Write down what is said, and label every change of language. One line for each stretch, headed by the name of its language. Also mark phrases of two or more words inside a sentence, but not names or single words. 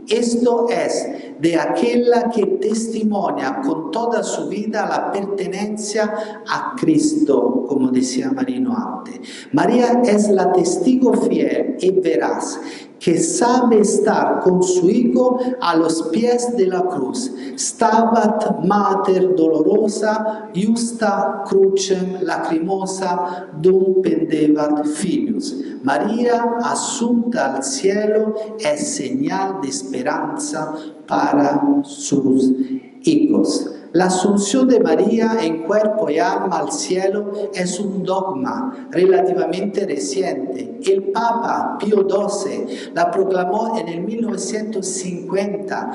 Spanish: Esto es, de aquella que testimonia con toda su vida la pertenencia a Cristo, como decía Marino antes. María es la testigo fiel y veraz, que sabe estar con su Hijo a los pies de la cruz.
Latin: Stabat mater dolorosa, justa crucem lacrimosa, dum pendebat filius.
Spanish: María, asunta al cielo, es señal de esperanza para sus hijos. La asunción de María en cuerpo y alma al cielo es un dogma relativamente reciente. El Papa Pío XII la proclamó en el 1950.